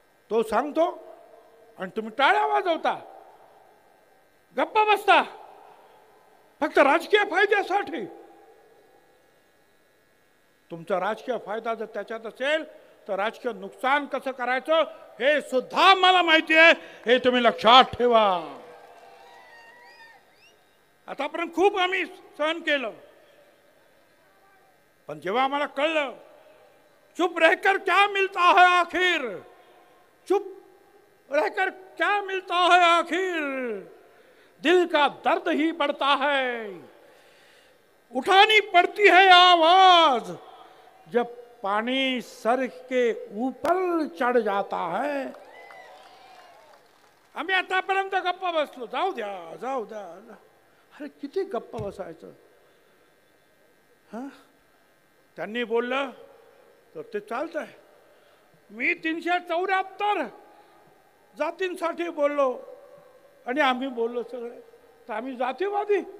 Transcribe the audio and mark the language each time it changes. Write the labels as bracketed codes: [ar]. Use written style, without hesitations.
[mr] तो सांगतो आणि तुम्ही टाळ्या वाजवता, गप्पा बसता फक्त राजकीय फायद्यासाठी. तुमचा राजकीय फायदा जर त्याच्यात असेल तर राजकीय नुकसान कसं करायचं हे सुद्धा मला माहिती आहे. हे तुम्ही लक्षात ठेवा. आतापर्यंत खूप आम्ही सहन केलं, पण जेव्हा आम्हाला कळलं [hi] चुप रहकर क्या मिलता है आखिर, चुप रहकर क्या मिलता है आखिर, दिल का दर्द ही बढ़ता है, उठानी पड़ती है आवाज जब पानी सर के ऊपर चढ़ जाता है. [mr] आम्ही आतापर्यंत गप्पा बसलो, जाऊ द्या जाऊ द्या. अरे किती गप्पा बसायचं. त्यांनी बोललं तर ते चालतंय. मी 374 जातींसाठी बोललो आणि आम्ही बोललो सगळे, तर आम्ही जातीवादी.